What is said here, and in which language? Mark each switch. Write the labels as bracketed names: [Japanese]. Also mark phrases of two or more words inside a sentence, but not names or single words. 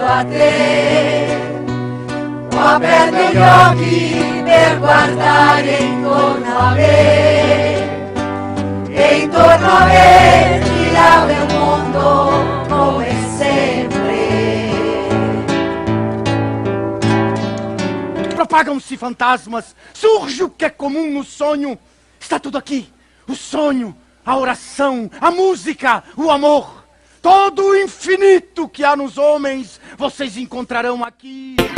[Italian] a te, ho aperto gli occhi per guardare intorno a me e intorno a me girava un mondo come sempre. [Portuguese] Propagam-se fantasmas, surge o que é comum no sonho. Está tudo aqui, o sonho, a oração, a música, o amor. Todo o infinito que há nos homens, vocês encontrarão aqui.